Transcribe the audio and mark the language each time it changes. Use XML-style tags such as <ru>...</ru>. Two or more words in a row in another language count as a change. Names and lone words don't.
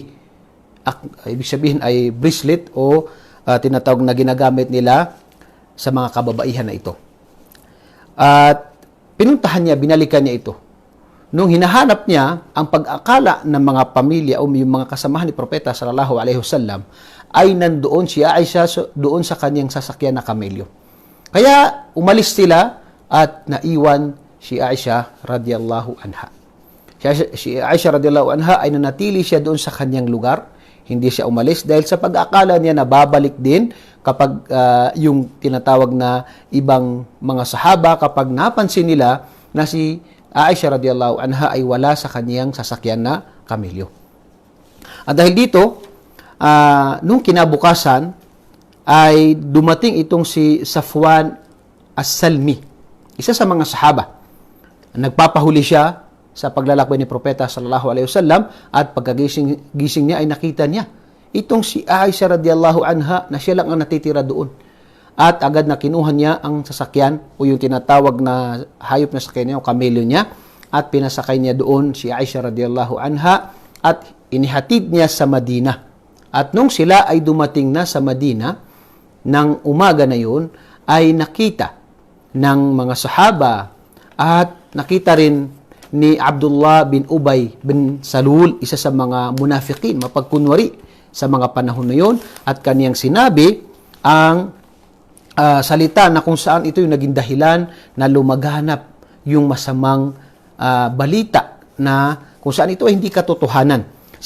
<tl>Ibig sabihin ay bracelet o tinatawag na ginagamit nila sa mga kababaihan na ito. At pinuntahan niya, binalikan niya ito. Nung hinahanap niya, ang pag-akala ng mga pamilya o yung mga kasamahan ni Propeta</tl> <ar>صلى الله عليه وسلم</ar> <tl>ay nandoon si Aisha doon sa kanyang sasakyan na kamelyo. Kaya umalis sila at naiwan si Aisha</tl> <ar>رضي الله عنها.</ar> <tl>Si Aisha</tl> <ar>رضي الله عنها</ar> <tl>ay nanatili siya doon sa kanyang lugar. Hindi siya umalis dahil sa pag-akala niya na babalik din kapag yung tinatawag na ibang mga sahaba, kapag napansin nila na si Aisha</tl> <ar>رضي الله عنها</ar> <tl>ay wala sa kanyang sasakyan na kamelyo. At dahil dito, nung kinabukasan ay dumating itong si Safwan As-Salmi, isa sa mga sahaba. Nagpapahuli siya sa paglalakbay ni Propeta</tl> <ar>صلى الله عليه وسلم,</ar> <tl>at pagkagising niya ay nakita niya itong si Aisha</tl> <ar>رضي الله عنها</ar> <tl>na siya lang ang natitira doon. At agad na kinuha niya ang sasakyan o yung tinatawag na hayop na sakyan niya o kamelyo niya, at pinasakay niya doon si Aisha</tl> <ar>رضي الله عنها</ar> <tl>at inihatid niya sa Madina. At nung sila ay dumating na sa Madina ng umaga na yun, ay nakita ng mga sahaba at nakita rin ni Abdullah bin Ubay bin Salul, isa sa mga munafikin, mapagkunwari sa mga panahon na yun, at kaniyang sinabi ang salita na kung saan ito yung naging dahilan na lumaganap yung masamang balita na kung saan ito ay hindi katotohanan.</tl>